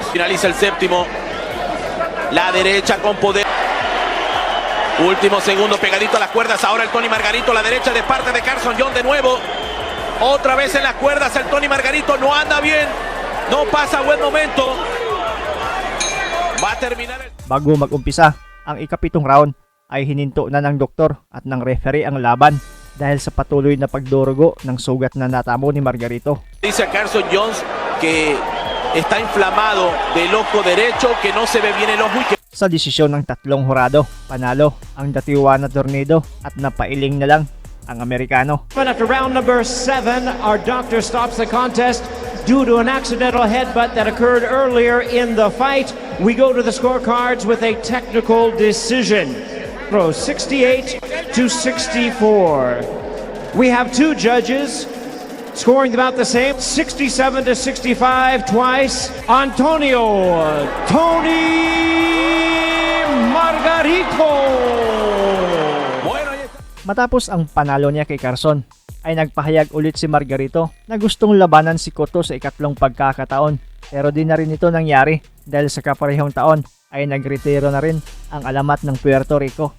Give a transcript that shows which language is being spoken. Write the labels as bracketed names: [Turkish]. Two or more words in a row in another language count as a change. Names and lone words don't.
[Spanish] Finaliza el séptimo. La derecha con poder. Último segundo pegadito a las cuerdas. Ahora el Tony Margarito, la derecha de parte de Carson Jones de nuevo. Otra vez en las cuerdas el Tony Margarito. No anda bien. No pasa buen momento. Va a terminar el... [Filipino] Bago mag-umpisa, ang ikapitong round ay hininto na ng doktor at ng referee ang laban dahil sa patuloy na pagdurugo ng sugat na natamo ni Margarito. [Spanish] Dice a Carson Jones que está inflamado del ojo derecho, que no se ve bien el ojo y que... [Filipino] Sa desisyon ng tatlong hurado, panalo ang Datiwana Tornado at napailing na lang ang Amerikano. [English] After round number 7, our doctor stops the contest due to an accidental headbutt that occurred earlier in the fight. We go to the scorecards with a technical decision. 68 to 64. We have two judges scoring about the same, 67 to 65 twice. Antonio Tony Margarito. [Filipino] Matapos ang panalo niya kay Carson, ay nagpahayag ulit si Margarito na gustong labanan si Cotto sa ikatlong pagkakataon. Pero di na rin ito nangyari dahil sa kaparehong taon ay nagretiro na rin ang alamat ng Puerto Rico.